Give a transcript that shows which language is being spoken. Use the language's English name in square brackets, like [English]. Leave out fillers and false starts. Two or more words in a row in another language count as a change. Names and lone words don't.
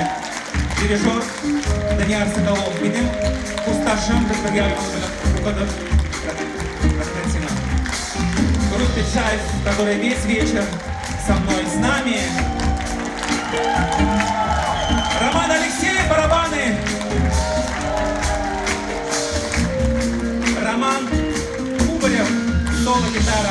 [Tatar] Дирижер Данияр Соколов, минем курсташым, без бергә укыдык. Рәхмәт сиңа. [Russian] Группа Печаль, который весь вечер со мной, с нами. Роман Алексеев, барабаны. Роман Кубарев, соло-гитара.